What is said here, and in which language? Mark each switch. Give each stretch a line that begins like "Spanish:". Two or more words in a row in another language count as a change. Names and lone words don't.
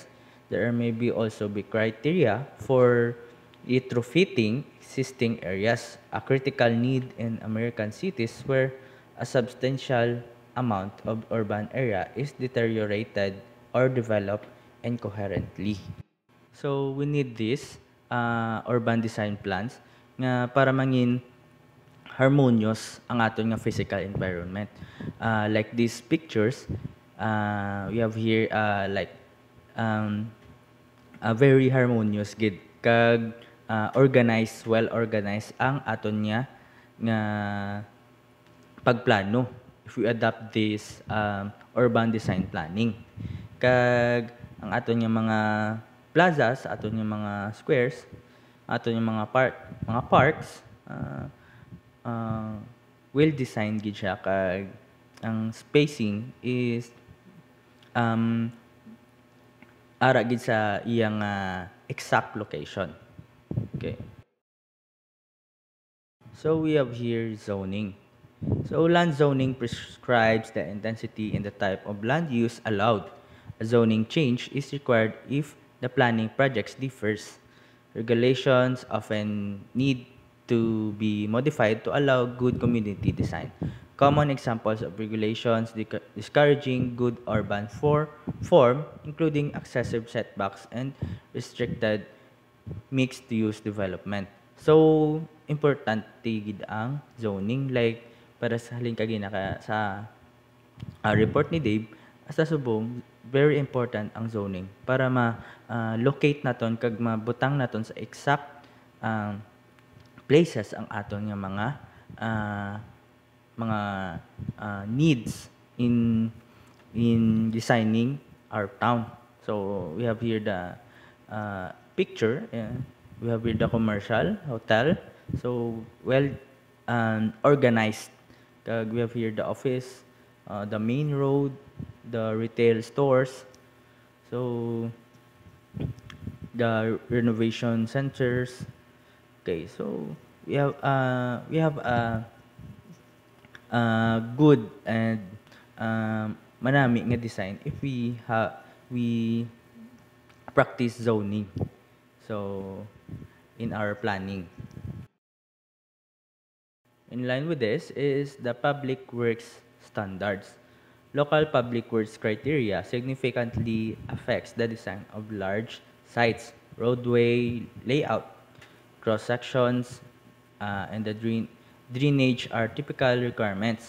English: There may be also be criteria for retrofitting existing areas, a critical need in American cities where a substantial amount of urban area is deteriorated or developed incoherently. So we need this urban design plans
Hiligaynon: nga para mangin
English: harmonious
Hiligaynon: ang aton nga
English: physical environment. Like these pictures, we have here like a very harmonious
Hiligaynon: gid kag
English: organized, well organized
Hiligaynon: ang aton nga pagplano
English: if we adopt this urban design planning. Kag ang aton nga mga plazas, aton nga mga squares, aton nga mga parks well designed gid siya kag ang spacing is ara gid sa iyang exact location. Okay. So we have here zoning. So land zoning prescribes the intensity and the type of land use allowed. A zoning change is required if the planning projects differs. Regulations often need to be modified to allow good community design. Common examples of regulations discouraging good urban form, including excessive setbacks and restricted mixed-use development. So,
Hiligaynon: importante gid ang zoning, like para sa halin kagi sa report ni Dave sa subong,
English: very important
Hiligaynon: ang zoning para ma-locate naton kag mabutang naton sa
English: exact places
Hiligaynon: ang aton nga mga
English: needs in designing our town. So we have here the picture. We have here the commercial hotel. So well organized. We have here the office, the main road, the retail stores. So the renovation centers. Okay, so we have good and
Hiligaynon: manami nga
English: design if we practice zoning. So in our planning. In line with this is the public works standards. Local public works criteria significantly affects the design of large sites, roadway layout, cross sections, and the drainage are typical requirements.